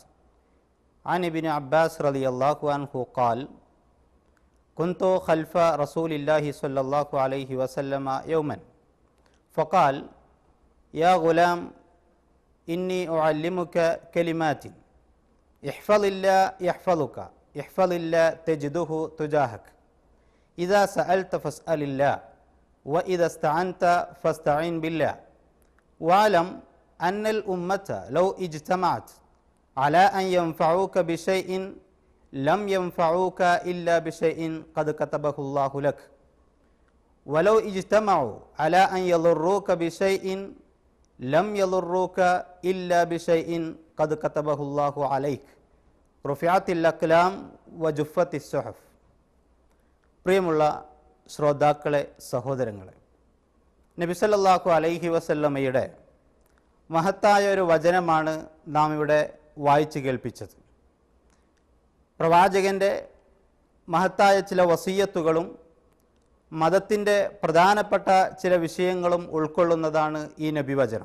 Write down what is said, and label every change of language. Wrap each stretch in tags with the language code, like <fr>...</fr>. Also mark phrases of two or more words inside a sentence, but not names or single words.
<ar>عن ابن عباس رضي الله عنه قال كنت خلف رسول الله صلى الله عليه وسلم يوما فقال يا غلام إني أعلمك كلمات احفظ الله يحفظك احفظ الله تجده تجاهك إذا سألت فاسأل الله وإذا استعنت فاستعن بالله واعلم أن الأمة لو اجتمعت على أن ينفعوك بشيء لم ينفعوك إلا بشيء قد كتبه الله لك ولو اجتمعوا على أن يضروك بشيء لم يضروك إلا بشيء قد كتبه الله عليك رفعت الأقلام وجفت الصحف.</ar> <ml>പ്രിയമുള്ള ശ്രോതാക്കളെ, സഹോദരങ്ങളെ, നബി</ml> <ar>صلى الله عليه وسلم</ar> <ml>മഹത്തായ ഒരു വചനമാണ് നാം ഇവിടെ വായിച്ചു കേൾപ്പിച്ചത്. പ്രവാചകൻ്റെ മഹത്തായ ചില വസിയ്യത്തുകളും മതത്തിൻ്റെ പ്രധാനപ്പെട്ട ചില വിഷയങ്ങളും ഉൾക്കൊള്ളുന്നതാണ് ഈ നബിവചനം.</ml>